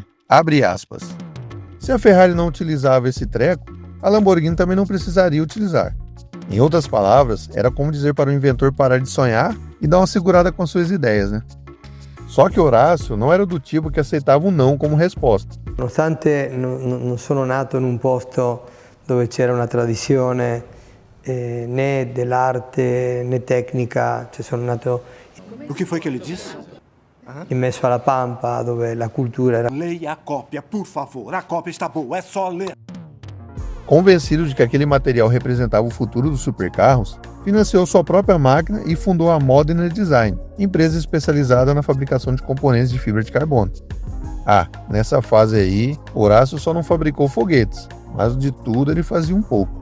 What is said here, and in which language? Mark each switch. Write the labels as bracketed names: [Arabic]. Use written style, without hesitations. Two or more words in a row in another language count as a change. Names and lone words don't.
[Portuguese] Abre aspas. Se a Ferrari não utilizava esse treco, a Lamborghini também não precisaria utilizar. Em outras palavras, era como dizer para o inventor parar de sonhar e dar uma segurada com suas ideias, né? Só que Horácio não era do tipo que aceitava um não como resposta. [Italian] Nonostante non sono nato in un posto dove c'era una tradizione né dell'arte né tecnica, cioè sono nato [Portuguese] O que foi que ele disse? [Italian] in mezzo alla pampa dove la cultura era... [Portuguese] Leia a cópia, por favor. A cópia está boa, é só ler. Convencido de que aquele material representava o futuro dos supercarros, financiou sua própria máquina e fundou a Modena Design, empresa especializada na fabricação de componentes de fibra de carbono. Nessa fase aí, Horácio só não fabricou foguetes, mas de tudo ele fazia um pouco.